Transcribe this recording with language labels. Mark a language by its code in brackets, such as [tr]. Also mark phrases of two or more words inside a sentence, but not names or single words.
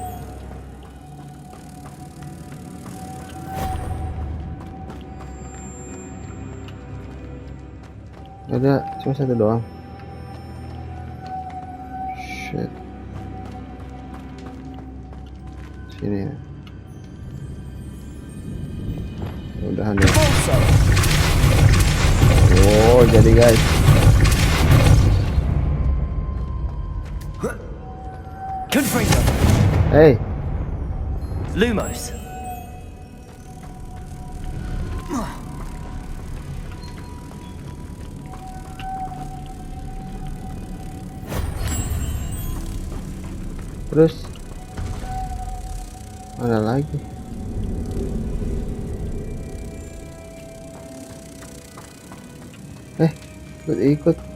[id] Ada cuma satu doang. Shit. Sini ya. Mudahan ya. Oh, jadi guys. Confringo. Hey. Lumos. Terus mana lagi? Ikut.